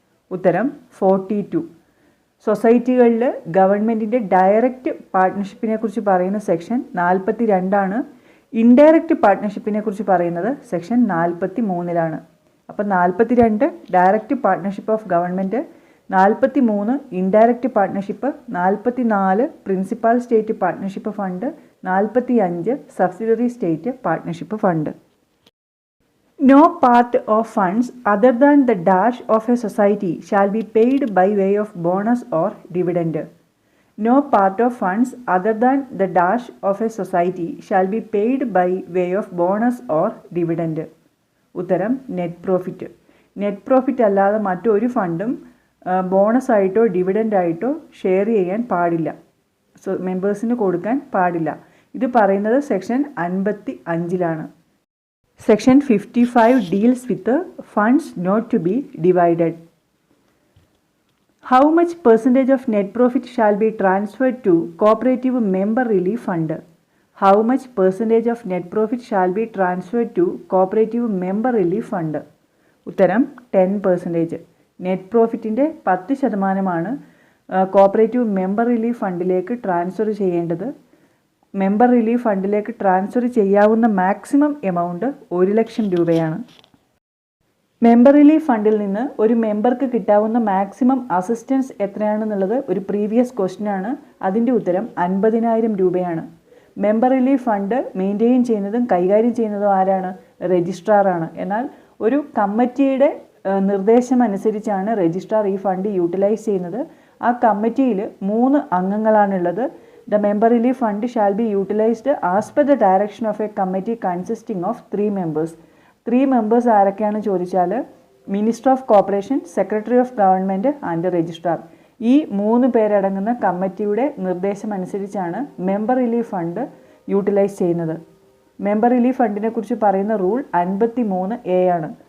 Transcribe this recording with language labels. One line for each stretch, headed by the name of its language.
Malayalam: ഉത്തരം 42. സൊസൈറ്റികളിൽ ഗവൺമെൻറ്റിൻ്റെ ഡയറക്റ്റ് പാർട്ട്ണർഷിപ്പിനെ കുറിച്ച് പറയുന്ന സെക്ഷൻ 42. ഇൻഡയറക്റ്റ് പാർട്ട്ണർഷിപ്പിനെ കുറിച്ച് പറയുന്നത് സെക്ഷൻ 43. അപ്പോൾ 42 direct partnership of government, 43 indirect partnership, 44 principal state partnership fund, 45 subsidiary state partnership fund.
English: No part of funds other than the dash of a society shall be paid by way of bonus or dividend. No part of funds other than the dash of a society shall be paid by way of bonus or dividend.
Malayalam: ഉത്തരം net profit. Net profit അല്ലാതെ മറ്റൊരു ഫണ്ടും bonus ആയിട്ടോ dividend ആയിട്ടോ share ചെയ്യാൻ പാടില്ല, മെമ്പേഴ്സിന് കൊടുക്കാൻ പാടില്ല. ഇത് പറയുന്നത് section 55-ലാണ്.
English: Section 55 deals with the funds not to be divided. How much percentage of net profit shall be transferred to cooperative member relief fund? How much percentage of net profit shall be transferred to cooperative member relief fund?
Malayalam: ഉത്തരം 10%. Net പ്രോഫിറ്റിൻ്റെ 10% cooperative member relief ഫണ്ടിലേക്ക് transfer ചെയ്യേണ്ടത്. Member relief ഫണ്ടിലേക്ക് transfer ചെയ്യാവുന്ന maximum amount 1 ലക്ഷം രൂപയാണ്. Member relief ഫണ്ടിൽ നിന്ന് ഒരു മെമ്പർക്ക് കിട്ടാവുന്ന മാക്സിമം അസിസ്റ്റൻസ് എത്രയാണെന്നുള്ളത് ഒരു പ്രീവിയസ് ക്വസ്റ്റ്യനാണ്. അതിൻ്റെ ഉത്തരം 50,000 രൂപയാണ്. മെമ്പർ റിലീഫ് ഫണ്ട് മെയിൻറ്റെയിൻ ചെയ്യുന്നതും കൈകാര്യം ചെയ്യുന്നതും ആരാണ്? രജിസ്ട്രാറാണ്. എന്നാൽ ഒരു കമ്മിറ്റിയുടെ നിർദ്ദേശമനുസരിച്ചാണ് രജിസ്ട്രാർ ഈ ഫണ്ട് യൂട്ടിലൈസ് ചെയ്യുന്നത്. ആ കമ്മിറ്റിയിൽ 3 അംഗങ്ങളാണുള്ളത്.
English: The member relief fund shall be utilized as per the direction of a committee consisting of 3 members.
Malayalam: 3 members ആരൊക്കെയാണ് ചോദിച്ചാൽ
English: Minister of corporation, secretary of government and registrar.
Malayalam: ഈ 3 പേരടങ്ങുന്ന കമ്മിറ്റിയുടെ നിർദ്ദേശമനുസരിച്ചാണ് മെമ്പർ റിലീഫ് ഫണ്ട് യൂട്ടിലൈസ് ചെയ്യുന്നത്. Member relief ഫണ്ടിനെ കുറിച്ച് പറയുന്ന rule 53A ആണ്.